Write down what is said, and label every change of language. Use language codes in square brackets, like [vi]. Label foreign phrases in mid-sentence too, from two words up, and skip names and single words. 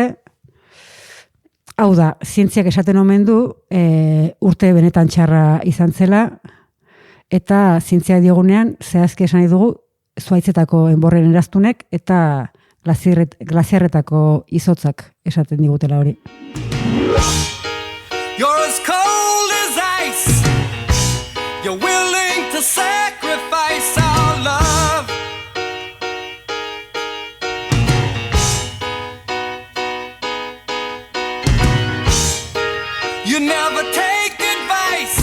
[eu] Hau da, zientziak esaten omen du urte benetan txarra izan zela, eta zientziak diogunean zehazki esan dugu zuaitzetako enborren eraztunek eta glaziarretako izotzak esaten digutela hori. [en] You're as cold as ice. You're willing to sacrifice our love. You never take advice.